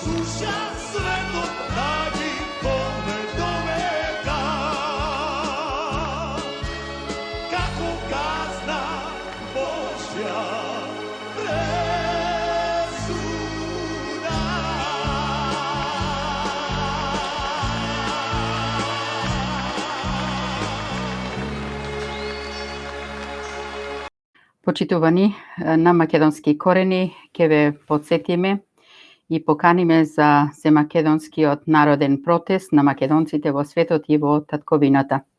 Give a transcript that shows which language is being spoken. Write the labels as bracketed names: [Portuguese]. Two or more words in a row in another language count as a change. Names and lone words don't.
[Serbian] duša svetom nađi kome do veka. Kako kazna Božja presuda. [Macedonian] Почитувани на македонски корени, ќе ве подсетиме и поканиме за Семакедонскиот народен протест на македонците во светот и во татковината.